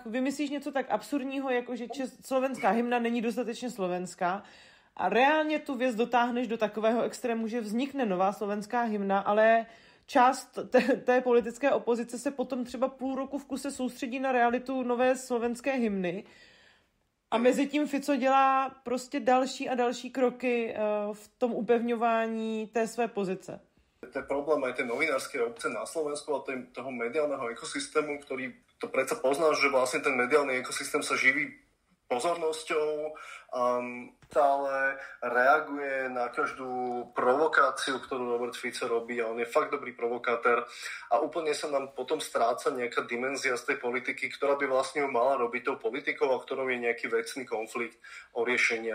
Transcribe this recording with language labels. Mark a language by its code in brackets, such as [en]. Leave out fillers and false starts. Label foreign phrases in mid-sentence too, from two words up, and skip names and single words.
[cs] Vymyslíš něco tak absurdního, jako že slovenská hymna není dostatečně slovenská a reálně tu věc dotáhneš do takového extrému, že vznikne nová slovenská hymna, ale část té politické opozice se potom třeba půl roku v kuse soustředí na realitu nové slovenské hymny. A mezi tím Fico dělá prostě další a další kroky v tom upevňování té své pozice. [sk] To je problém aj tej novinárskej obce na Slovensku a toho mediálneho ekosystému, ktorý to predsa poznáš, že vlastne ten mediálny ekosystém sa živí pozornosťou, stále reaguje na každú provokáciu, ktorú Robert Fico robí a on je fakt dobrý provokátor a úplne sa nám potom stráca nejaká dimenzia z tej politiky, ktorá by vlastne ju mala robiť tou politikou a ktorou je nejaký vecný konflikt o riešenia.